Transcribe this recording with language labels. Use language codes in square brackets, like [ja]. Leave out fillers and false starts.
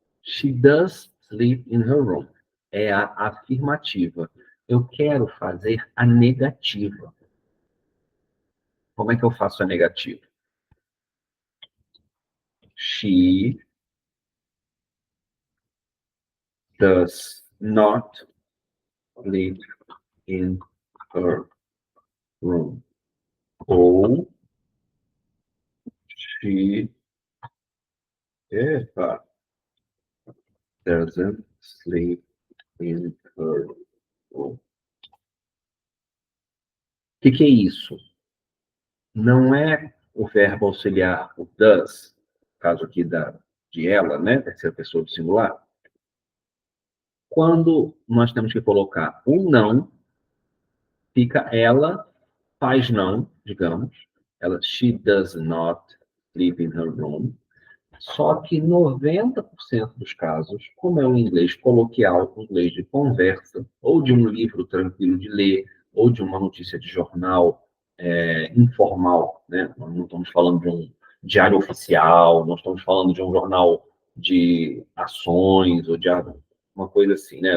[en] She does sleep in her room. [pt] É a afirmativa. Eu quero fazer a negativa. Como é que eu faço a negativa? [en] She does not sleep in her room. Ou she epa, doesn't sleep in her room. [pt] O que é isso? Não é o verbo auxiliar, o does, no caso aqui de ela, né? Terceira pessoa do singular. Quando nós temos que colocar um não, fica ela faz não, digamos. [en] Ela, she does not sleep in her room. [pt] Só que 90% dos casos, como é um inglês coloquial, um inglês de conversa, ou de um livro tranquilo de ler, ou de uma notícia de jornal informal, né? Nós não estamos falando de um diário oficial, não estamos falando de um jornal de ações, ou de uma coisa assim, né?